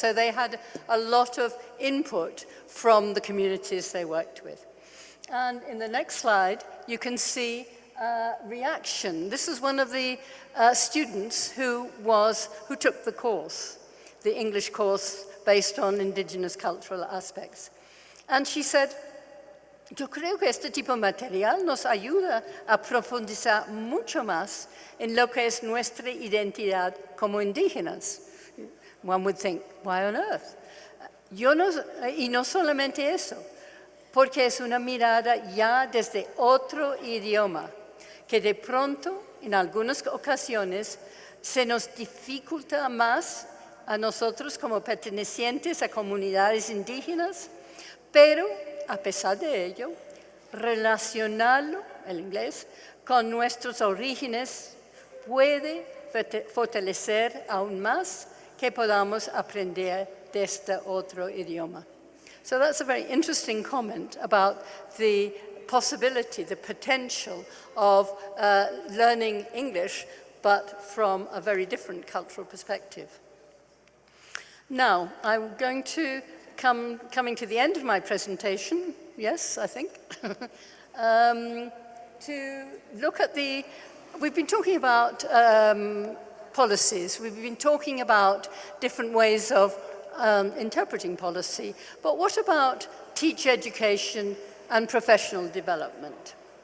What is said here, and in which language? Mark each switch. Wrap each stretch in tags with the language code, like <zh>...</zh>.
<en>So they had a lot of input from the communities they worked with. And in the next slide, you can see reaction. This is one of the students who took the course, the English course based on indigenous cultural aspects. And she said,</en> <es>yo creo que este tipo de material nos ayuda a profundizar mucho más en lo que es nuestra identidad como indígenas.</es> <en>One would think, why on earth?</en> <es>Y no solamente eso, porque es una mirada ya desde otro idioma, que de pronto, en algunas ocasiones, se nos dificulta más a nosotros como pertenecientes a comunidades indígenas, pero a pesar de ello, relacionarlo, el inglés, con nuestros orígenes puede fortalecer aún más que podamos aprender de este otro idioma.</es> <en>So that's a very interesting comment about the possibility, the potential of learning English, but from a very different cultural perspective. Now, I'm going to coming to the end of my presentation, yes, I think, to look at we've been talking about policies, we've been talking about different ways of interpreting policy, but what about teacher education and professional development?</en>